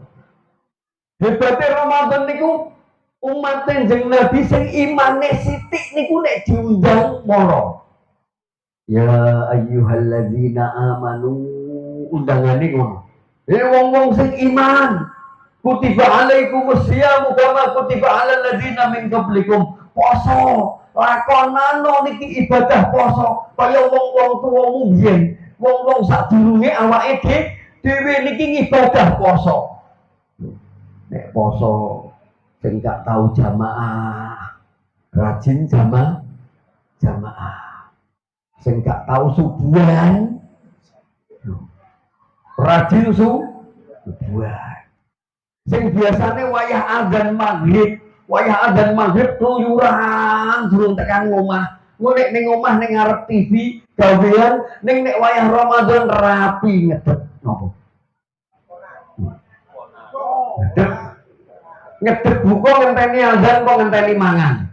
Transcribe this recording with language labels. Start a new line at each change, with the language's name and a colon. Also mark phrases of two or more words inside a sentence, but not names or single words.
Javanese: Hebate Ramadan niku umat Kanjeng Nabi sing imane sithik niku nek diundang mara.
Arabic: يا أيها الذين آمنوا
Javanese: undangane ngono. Wong-wong sing iman.
Arabic: كتب عليكم الصيام كما كتب على الذين من قبلكم.
Javanese: Poso, lakonano niki ibadah poso kaya wong-wong tuwamu biyen. Wong-wong sadurunge awake dhewe niki ibadah poso. Nek poso sing gak tahu jamaah, rajin jamaah. Sing gak tahu subuhan rajin subuhan. Sing biasane wayah adzan maghrib keluyuran durung tekan omah. Engko nek ning omah ning ngarep TV gawean, ning nek wayah Ramadan rapi ngedep nopo. Ngedep buka ngenteni adzan kok ngenteni mangan.